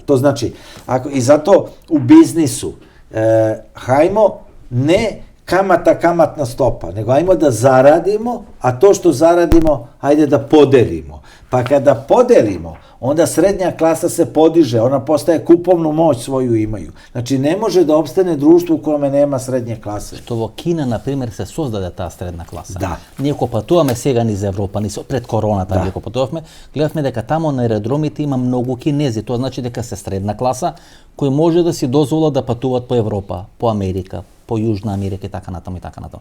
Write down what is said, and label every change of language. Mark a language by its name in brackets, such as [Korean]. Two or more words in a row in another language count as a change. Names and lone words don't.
[Serbian] To znači, i zato u biznisu, hajmo ne kamatna stopa, nego hajmo da zaradimo, a to što zaradimo, hajde da podelimo. Pa kada podelimo, onda srednja klasa se podiže, ona postaje kupovnu moć svoju imaju. Znači, ne može da opstane društvo u kome nema srednje klase. [Macedonian] Што во Кина, например, се создаде таа средна класа. Да. Ние ако патуваме сега низ Европа, пред короната, ние ако патувавме, гледавме дека тамо на аеродромите има многу кинези. Тоа значи дека се средна класа кои може да си дозволат да патуваат по Европа, по Америка, по Јужна Америка и така натаму и така натаму.